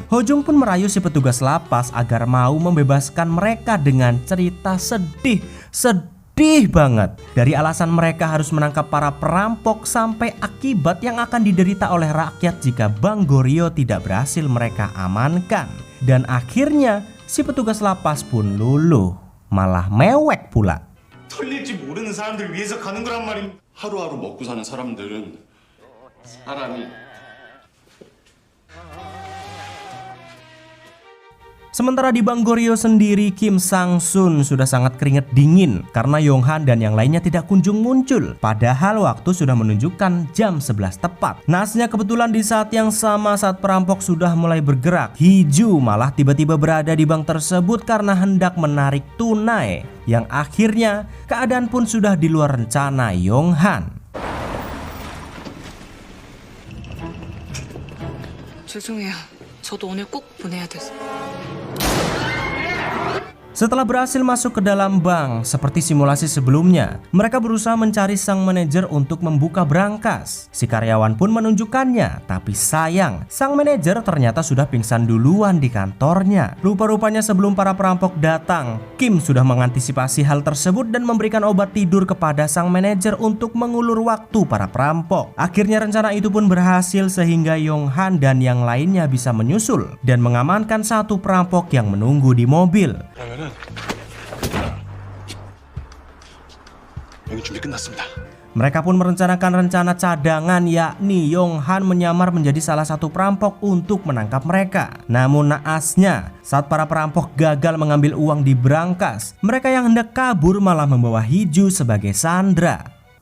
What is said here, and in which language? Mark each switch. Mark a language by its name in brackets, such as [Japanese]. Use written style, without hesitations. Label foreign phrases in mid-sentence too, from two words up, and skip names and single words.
[Indonesian] Ho Jung pun merayu si petugas lapas agar mau membebaskan mereka dengan cerita sedih banget. Dari alasan mereka harus menangkap para perampok sampai akibat yang akan diderita oleh rakyat jika Bank Goryeo tidak berhasil mereka amankan. Dan akhirnya si petugas lapas pun luluh, malah mewek pula. [Korean] 털릴지 모르는 사람들 위해서 가는 거란 말입니다. 하루하루 먹고 사는 사람들은 사람이 [Indonesian] Sementara di Bank Goryeo sendiri, Kim Sang-sun sudah sangat keringet dingin karena Yonghan dan yang lainnya tidak kunjung muncul. Padahal waktu sudah menunjukkan jam 11 tepat. Nasnya kebetulan di saat yang sama saat perampok sudah mulai bergerak, Hiju malah tiba-tiba berada di bank tersebut karena hendak menarik tunai. Yang akhirnya keadaan pun sudah di luar rencana Yonghan. [Korean] 죄송해요. 저도 오늘 꼭 보내야 돼서. [Indonesian] Setelah berhasil masuk ke dalam bank seperti simulasi sebelumnya, mereka berusaha mencari sang manajer untuk membuka brankas. Si karyawan pun menunjukkannya, tapi sayang, sang manajer ternyata sudah pingsan duluan di kantornya. Rupa-rupanya sebelum para perampok datang, Kim sudah mengantisipasi hal tersebut dan memberikan obat tidur kepada sang manajer untuk mengulur waktu para perampok. Akhirnya rencana itu pun berhasil sehingga Yong Han dan yang lainnya bisa menyusul dan mengamankan satu perampok yang menunggu di mobil. [Korean] 여기 준비 끝났습니다. [Indonesian] Mereka pun merencanakan rencana cadangan, yakni Yong Han menyamar menjadi salah satu perampok untuk menangkap mereka. Namun naasnya, saat para perampok gagal mengambil uang di brankas, mereka yang hendak kabur malah membawa Hiju sebagai sandera.